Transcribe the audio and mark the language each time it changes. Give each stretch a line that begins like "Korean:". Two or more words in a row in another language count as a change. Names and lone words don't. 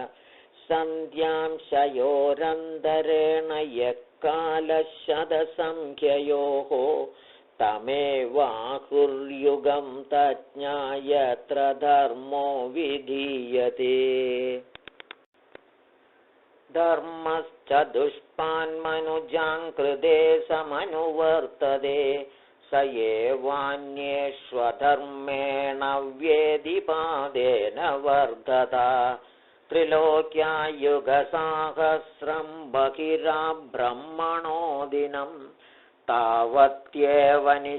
Sanskrit: സന്ധ്യാംശയോരന്തരേണ യക്കാലശതസംഖ്യയോഃ തമേവാഹുർയുഗം തജ്ഞായത്ര ധർമ്മോ വിധീയതേ. ധർമ്മശ്ച ദുഷ്പാന്മനുജാൻ കൃതേ സമനുവർത്തതേ स एवान्येष्वधर्मेण व्येदिपादेन वर्धत त्रिलोक्यायुगसाहस्रं बहिराब्रह्मणो दिनं तावत्येव